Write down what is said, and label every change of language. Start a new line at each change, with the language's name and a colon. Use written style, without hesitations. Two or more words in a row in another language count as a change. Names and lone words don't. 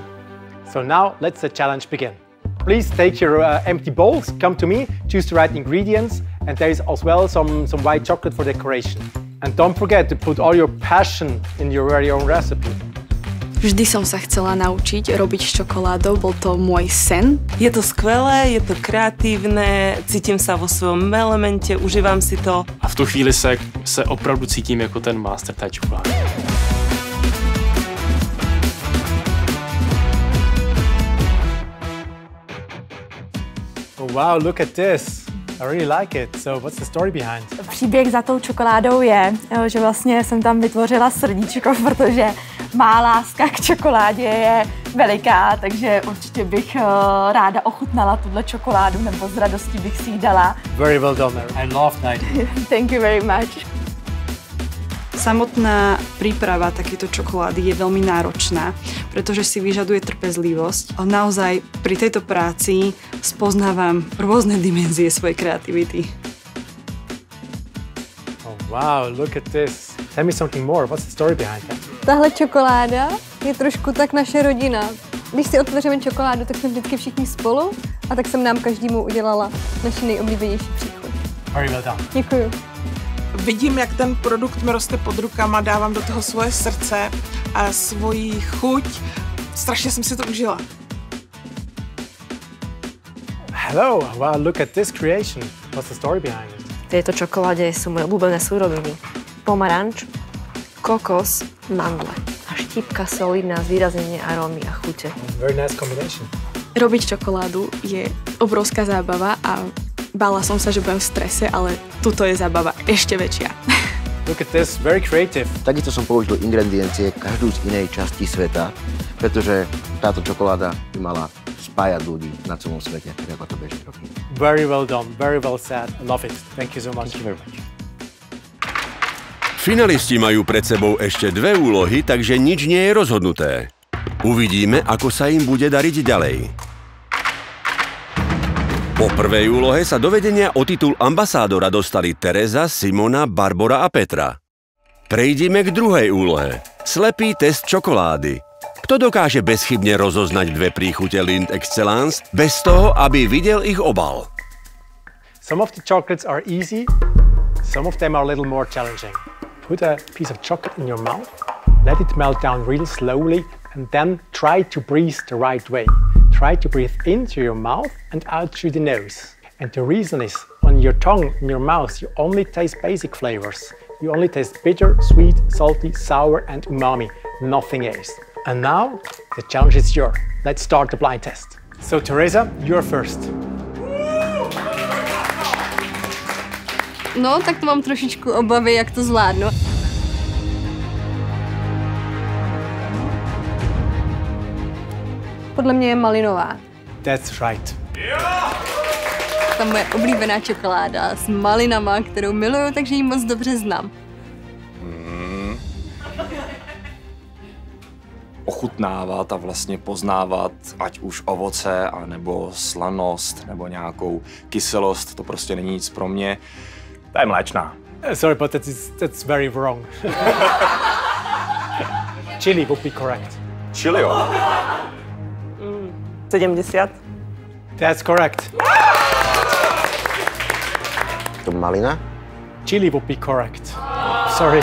English: So now let's the challenge begin. Please take your empty bowls, come to me, choose the right ingredients, and there is as well some white chocolate for decoration. And don't forget to put all your passion in your very own recipe.
Slovak: Vždy som sa chcela naučiť robiť s čokoládou, bol to môj sen. Je to skvelé, je to kreatívne, cítim sa vo svojom elemente, užívam si to.
Czech: A v tu chvíli se opravdu cítím jako ten master té čokolády.
English: Oh wow, look at this. I really like it. So what's the story behind?
Czech: Příběh za tou čokoládou je, že vlastně jsem tam vytvořila srdíčko, protože má láska k čokoládě je veliká, takže určitě bych ráda ochutnala tuhle čokoládu, nebo s radostí bych si ji dala.
English: Very well done, Mary. I love that idea. Thank you very much.
Slovak: Samotná príprava takéto čokolády je veľmi náročná, pretože si vyžaduje trpezlivosť. A naozaj pri tejto práci spoznávam rôzne dimenzie svojej kreativity.
English: Oh, wow, look at this. Tell me something more. What's the story behind that?
Czech: Tahle čokoláda je trošku tak naše rodina. Když si otevřeme čokoládu, tak jsme vždycky všichni spolu a tak jsem nám každému udělala naši nejoblíbenější příchuť.
English: Very well done.
Czech: Děkuju. Vidím, jak ten produkt mi roste pod rukama, dávám do toho svoje srdce a svoji chuť. Strašně jsem si to užila.
English: Hello, wow, look at this creation. What's the story behind it?
Slovak: V tejto čokoláde sú moje obľúbené súroviny. Pomaranč, kokos, mandle a štípka soli na zvýraznenie arómy a chute.
English: Very nice combination.
Slovak: Robiť čokoládu je obrovská zábava a bála som sa, že budem v strese, ale tuto je zábava ešte väčšia.
English: Look at this, very creative.
Slovak: Takisto som použil ingrediencie každú z inej časti sveta, pretože táto čokoláda by mala spájať ľudí na celom svete, tak ako to bežne robí.
English: Very well done, very well said. I love it. Thank you so much. Thank you very much.
Slovak: Finalisti majú pred sebou ešte 2 úlohy, takže nič nie je rozhodnuté. Uvidíme, ako sa im bude dariť ďalej. Po prvej úlohe sa do vedenia o titul ambasádora dostali Tereza, Simona, Barbora a Petra. Prejdime k druhej úlohe. Slepý test čokolády. Kto dokáže bezchybne rozoznať 2 príchute Lindt Excellence bez toho, aby videl ich obal?
English: Some of the chocolates are easy, some of them are a little more challenging. Put a piece of chocolate in your mouth, let it melt down real slowly, and then try to breathe the right way. Try to breathe into your mouth and out through the nose. And the reason is, on your tongue, in your mouth, you only taste basic flavors. You only taste bitter, sweet, salty, sour, and umami, nothing else. And now, the challenge is yours. Let's start the blind test. So, Teresa, you're first.
Czech: No, tak to mám trošičku obavy, jak to zvládnu. Podle mě je malinová.
English: That's right.
Czech: Ta moje oblíbená čokoláda s malinama, kterou miluju, takže ji moc dobře znám. Ochutnávat a vlastně poznávat, ať už ovoce, anebo slanost, nebo nějakou kyselost, to prostě není nic pro mě. To je mléčná.
English: Sorry, but that's very wrong. Chili would be correct.
Czech: Chili, jo. 70.
English: That's correct.
Czech: To malina?
English: Chili would be correct. Sorry.